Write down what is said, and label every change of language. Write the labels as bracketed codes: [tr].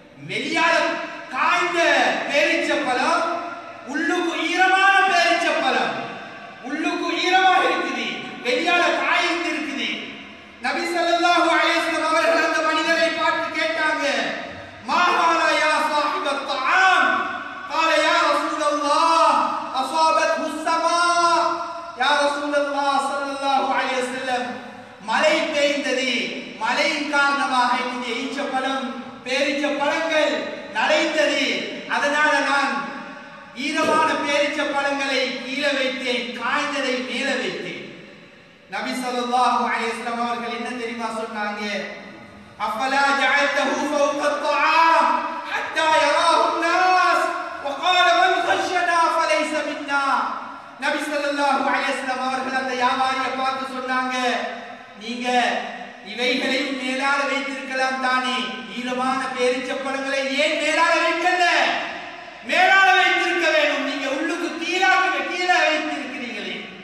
[ta] வெளியால காய்ந்த பேரிச்சம்பழம், உள்ளுக்கு ஈரமான பேரிச்சம்பழம், உள்ளுக்கு ஈரமாக இருக்குது, வெளியால காய்ந்து இருக்குது. நபி ஸல்லல்லாஹு அலைஹி வஸல்லம் அவர்கள் அந்த மனிதரை பார்த்து கேட்டாங்க, [ar] மா ஹாலா யா சாஹிபத் தஆம்? قال يا رسول الله اصابته السماء. يا رسول الله [ta] ஸல்லல்லாஹு அலைஹி வஸல்லம், மழை பெய்தது, மழையின் காரணமாக என்னுடைய ஈச்சப்பழம் பேரிச்சப்பழங்கள் நனைந்தது, அதனால நான் ஈரமான பேரிச்சப்பழங்களை கீழே வைத்தேன், காய்ந்ததை மேலே வைத்தேன். நபி ஸல்லல்லாஹு அலைஹி வஸல்லம் அவர்கள் என்ன தெரியுமா சொன்னாங்க? [ar] அஃபலா ஜஅல்தஹு ஃபௌக الطعام حتى يراه الناس وقال من خشنا فليس منا. [ta] நபி ஸல்லல்லாஹு அலைஹி வஸல்லம் அவர்கள் அந்த வியாபாரியை பார்த்து சொன்னாங்க, நீங்க இவைகளையும் மேலால வைத்திருக்கலாம் தானே, ஈரமான பேரிச்சப்பழங்களை ஏன் மேலால வைக்கல? மேலால வைத்திருக்க வேண்டும், நீங்க உள்ளுக்கு கீழே வைத்திருக்கிறீங்களே.